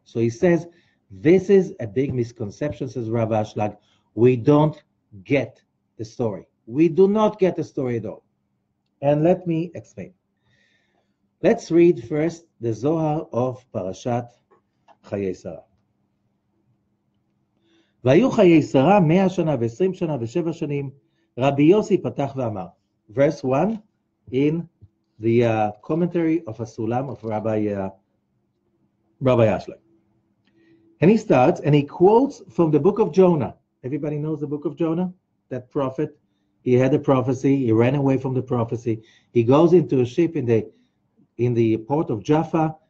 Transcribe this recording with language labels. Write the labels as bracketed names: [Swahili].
[English] So he says, this is a big misconception, says Rav Ashlag. We don't get the story. We do not get the story at all. And let me explain. Let's read first the Zohar of Parashat Hayei Sarah. [Hebrew] והיו חיי שרה 100 שנה ו20 שנה ו7 שנים. רבי יוסי פתח ואמר. [English] Verse 1 in the commentary of a Sulam of Rabbi Ashlag. And he starts and he quotes from the book of Jonah. Everybody knows the book of Jonah? That prophet. He had a prophecy. He ran away from the prophecy. He goes into a ship in the port of Jaffa.